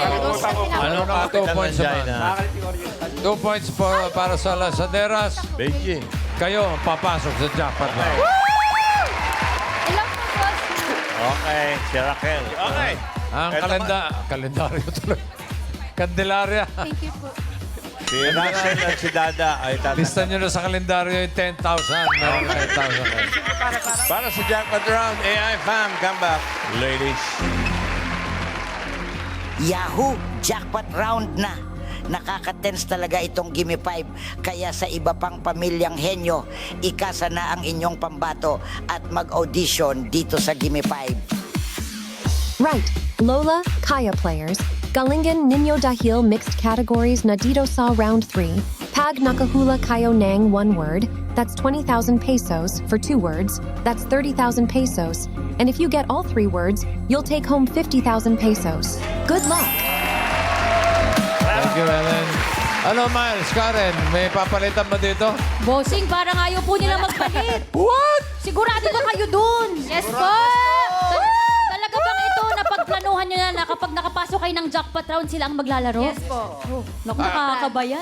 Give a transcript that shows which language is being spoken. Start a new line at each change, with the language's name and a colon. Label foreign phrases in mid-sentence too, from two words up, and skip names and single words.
Filipino: Ano na 2 points naman? 2 points para sa Lasaderas. Beijing. Kayo ang papasok sa
English: jackpot round.
Filipino: Ilang po, boss? Okay, si Raquel. Okay. Ang kalendaryo tuloy. Candelaria.
English: Thank you
Filipino: po. Si Russell at si Dada ay Lista nyo na sa kalendaryo yung 10,000. Meron 10,000 kayo. Para sa
English: jackpot round,
Filipino: AI Fam,
English: come back.
Filipino: Ladies. Yahoo!
English: Jackpot round
Filipino: na! Nakaka-tense talaga itong Gimme 5. Kaya sa iba pang pamilyang henyo, ikasa na ang inyong pambato at mag-audition dito sa Gimme 5. Right. Lola, Kaya players. Galingan Nino Dahil
English: mixed categories
Filipino: na dito sa round 3. Pag nakahula kayo ng 1 word,
English: that's 20,000 pesos for 2 words, that's 30,000 pesos. And if you get all 3 words, you'll take home 50,000 pesos. Good luck! Thank you, Ellen.
Filipino: Ano, Miles, Karen, may papalitan ba dito? Bossing, parang ayaw po nila magpalit. What? Sigurado ba kayo dun? Yes po! Talaga bang ito na pagplanuhan nyo na kapag nakapasok kayo ng
English: jackpot round,
Filipino: sila ang maglalaro? Yes po. Naku, nakakabayan.